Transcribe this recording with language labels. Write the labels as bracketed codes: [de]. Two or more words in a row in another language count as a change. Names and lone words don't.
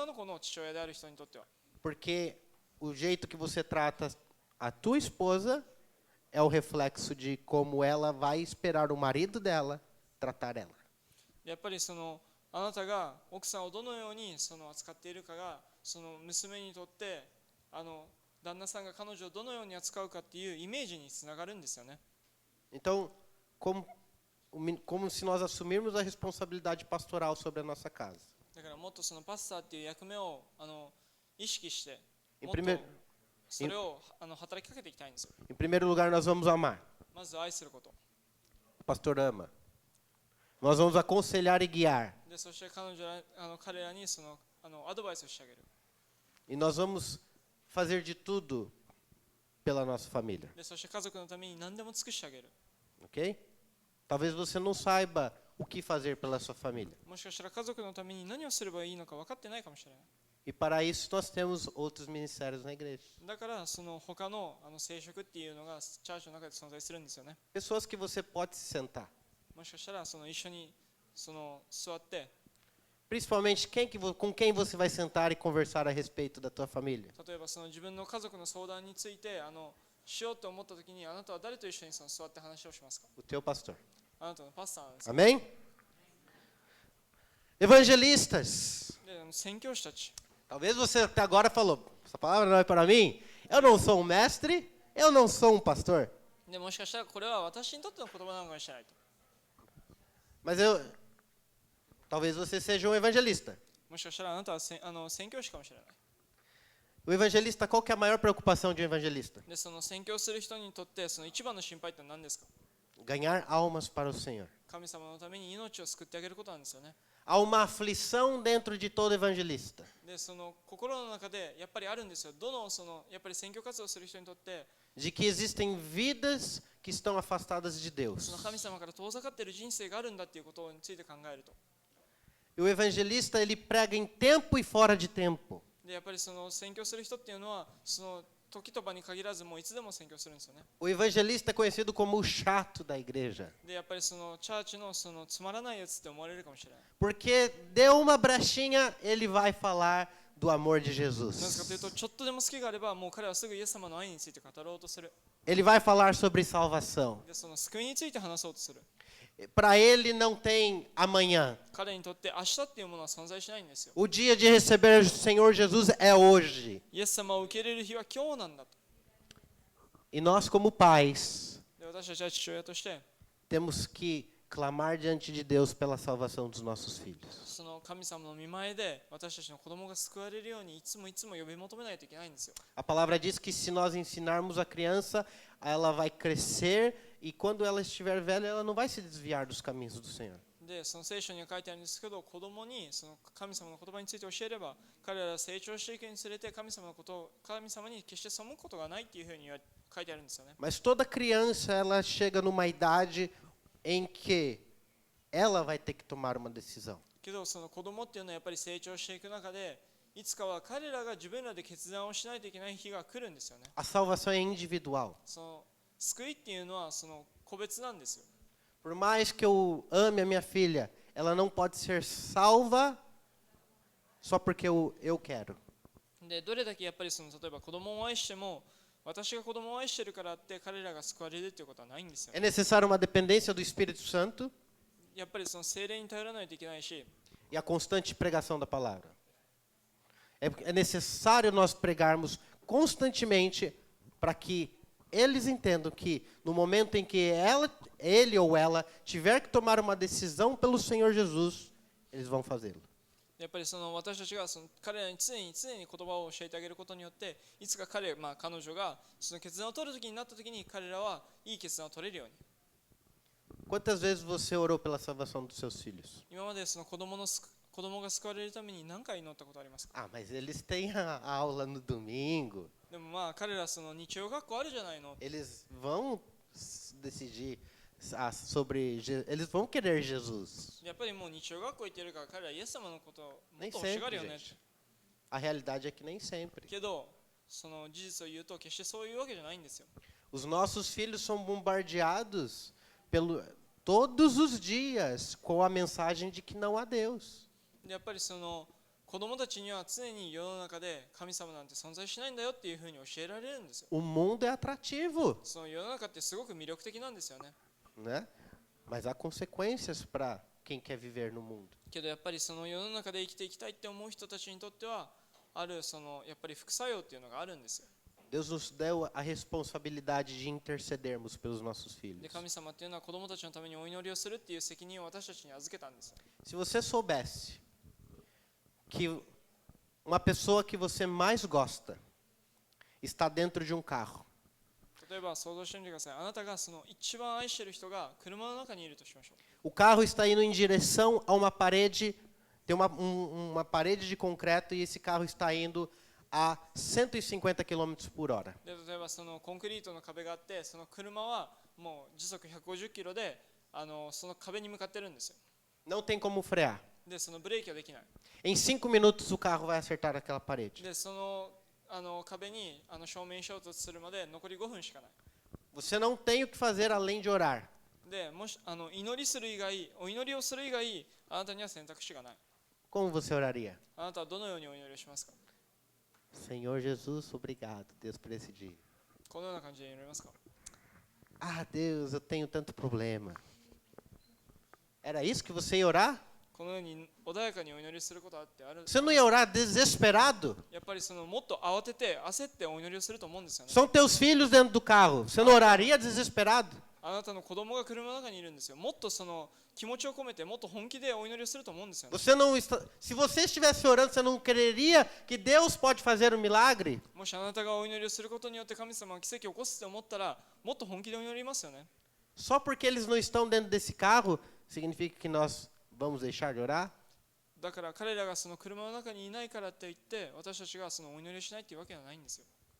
[pt] Porque o jeito que você trata A tua esposa é o reflexo de como ela vai esperar o marido dela tratar ela. [ja] やっぱりあなたが奥さんをどのように扱っているかが娘にとって旦那さんが彼女をどのように扱うかっていうイメージにつながるんですよね。 [pt] Então, como se nós assumirmos a responsabilidade pastoral sobre a nossa casa. [ja] だからもっとパスターっていう役目を意識してもっ [pt] Em [ja] と [pt] primeiro, [ja] それを働きかけていきたいんですよ。 [pt] em primeiro lugar, nós vamos amar. [ja] まず愛すること。 [pt] O pastor ama. Nós vamos aconselhar e guiar. [ja] でそして彼らにアドバイスをしてあげる。 [pt] E nós vamos fazer de tudo pela nossa família. [ja] でそして家族のために何でも尽くしてあげる。 [pt] Ok? Talvez você não saiba o que fazer pela sua família. [ja] もしかしたら家族のために何をすればいいのか分かってないかもしれない。 [pt] E para isso nós temos outros ministérios na igreja. [ja] だから他の聖職っていうのがチャーチの中で存在するんですよね。 [pt] Pessoas que você pode se sentar. [ja] もしかしたら一緒に座って、 [pt] Principalmente com quem você vai sentar e conversar a respeito da tua família. [ja] 例えば自分の家族の相談についてしようと思った時にあなたは誰と一緒に座って話をしますか？ [pt] O teu pastor. [ja] あなたのパスターなんです。 [pt] Amém? Evangelistas. [ja] で宣教師たち。 [pt] Talvez você até agora falou, essa palavra não é para mim. Eu não sou um mestre, eu não sou um pastor. [ja] でもしかしたらこれは私にとっての言葉なのかもしれないと。 [pt] Mas talvez você seja um evangelista. [ja] もしかしたらあなたは宣教師かもしれない。 [pt] O evangelista, qual que é a maior preocupação de um evangelista? [ja] で宣教する人にとって一番の心配って何ですか？ [pt] Ganhar almas para o Senhor. [ja] 神様のために命を救ってあげることなんですよね。 [pt] Há uma aflição dentro de todo evangelista. [ja] で心の中でやっぱりあるんですよ。どのやっぱり宣教活動する人にとって [pt] De que existem vidas que estão afastadas de Deus. [ja] 神様から遠ざかっている人生があるんだっていうことについて考えると。 [pt] E o evangelista, ele prega em tempo e fora de tempo. [ja] でやっぱり宣教する人っていうのは時と場に限らずもういつでも宣教するんですよね。 [pt] O evangelista é conhecido como o chato da igreja. [ja] でやっぱりチャーチのつまらないやつって思われるかもしれない。 [pt] Porque deu uma brechinha, ele vai falar do amor de [ja] なぜかという [pt] Jesus. [ja] とちょっとでも好きがあればもう彼はすぐイエス様の愛について語ろうとする。 [pt] Ele vai falar sobre salvação. [ja] で救いについて話そうとする。 [pt] Para ele não tem amanhã. [ja] 彼にとって明日っていうものは存在しないんですよ。 [pt] O dia de receber o Senhor Jesus é hoje. [ja] イエス様を受け入れる日は今日なんだと。 [pt] E nós, como pais, [ja] で私たちは父親として [pt] temos que clamar diante de Deus pela salvação dos nossos filhos. [ja] 神様の御前で私たちの子供が救われるようにいつも呼び求めないといけないんですよ。 [pt] A palavra diz que se nós ensinarmos a criança, ela vai crescer e quando ela estiver velha, ela não vai se desviar dos caminhos do Senhor. [ja] で聖書には書いてあるんですけど、子供に神様の言葉について教えれば彼らは成長していくにつれて神様に決して背くことがないっていうふうに書いてあるんですよね。 [pt] Mas toda criança, ela chega numa idade em que ela vai ter que tomar uma decisão. [ja] けど子供っていうのはやっぱり成長していく中でいつかは彼らが自分らで決断をしないといけない日が来るんですよね。 [pt] A salvação é individual. [ja] 救いっていうのは個別なんですよ。 [pt] Por mais que eu ame a minha filha, ela não pode ser salva só porque eu quero. [ja] でどれだけやっぱり例えば子供を愛しても私が子供を愛してるからって彼らが救われるっていうことはないんですよ。 [pt] É necessário uma dependência do Espírito Santo [ja] やっぱり聖霊に頼らないといけないし、 [pt] e a constante pregação da palavra. É necessário nós pregarmos constantemente para que eles entendam que no momento em que ele ou ela tiver que tomar uma decisão pelo Senhor Jesus, eles vão fazê-lo. [ja] やっぱり私たちが彼らに常に言葉を教えてあげることによっていつか彼女が決断を取る時になった時に彼らはいい決断を取れるように。 [pt] Quantas vezes você orou pela salvação dos seus filhos? [ja] 今まで子供が救われるために何回祈ったことありますか？ [pt] Ah, mas eles têm a aula no domingo. [ja] でも彼ら日曜学校あるじゃないの。 [pt] Eles vão decidir sobre eles vão querer Jesus. [ja] やっぱりもう日曜学校行ってるから彼らイエス様のことをもっ [pt] Nem [ja] と欲しが [pt] sempre, [ja] るよね。 [pt] gente. A realidade é que nem sempre. [ja] けど事実を言うと決してそういうわけじゃないんですよ。 [pt] Os nossos filhos são bombardeados todos os dias com a mensagem de que não há Deus. [ja] でやっぱり子子供たちには常に世の中で神様なんて存在しないんだよっていうふうに教えられるんですよ。 [pt] O mundo é atrativo, [ja] その世の中ってすごく魅力的なんですよね。 [pt] né? Mas há consequências para quem quer viver no mundo. [ja] けどやっぱりその世の中で生きていきたいって思う人たちにとってはあるそのやっぱり副作用っていうのがあるんですよ。 [pt] Deus nos deu a responsabilidade de intercedermos pelos nossos [ja] で [pt] filhos. [ja] 神様っていうのは子供たちのためにお祈りをするっていう責任を私たちに預けたんですよ。 [pt] Se você soubesse que uma pessoa que você mais gosta está dentro de um carro, [ja] 例えば想像してみてください。あなたがその一番愛している人が車の中にいるとしましょう。 [pt] o carro está indo em direção a uma parede, tem uma parede de concreto e esse carro está indo a 150 km por hora. [ja] で例えばそのコンクリートの壁があってその車はもう時速150キロでその壁に向かってるんですよ。 [pt] Não tem como frear. [ja] でそのブレーキはできない。 [pt] Em 5 minutos o carro vai acertar aquela parede. [ja] でその壁に正面衝突するまで残り5分しかない。 [pt] Você não tem o que fazer além de orar. [ja] でもし祈りする以外お祈りをする以外あなたには選択肢がない。 [pt] Como você oraria? [ja] あなたはどのようにお祈りをしますか？ [pt] Senhor Jesus, obrigado, Deus, por esse dia. [ja] このような感じで祈りますか？ [pt] Ah, Deus, eu tenho tanto problema. Era isso que você ia orar? [ja] このように穏やかにお祈りすることあってある。 [pt] Você não ia orar desesperado? [ja] やっぱりもっと慌てて焦ってお祈りをすると思うんですよね。 [pt] São teus filhos dentro do carro. Você não oraria desesperado? [ja] あなたの子供が車の中にいるんですよ。もっと気持ちを込めてもっと本気でお祈りをすると思うんですよね。 [pt] Você não está, se você estivesse orando, você não creria que Deus pode fazer um milagre? [ja] もしあなたがお祈りをすることによって神様が奇跡を起こすと思ったらもっと本気でお祈りますよね。 [pt] Só porque eles não estão dentro desse carro, significa que nós vamos deixar de orar? [ja] だから彼らがその車の中にいないからって言って私たちがそのお祈りをしないっていうわけではないんですよ。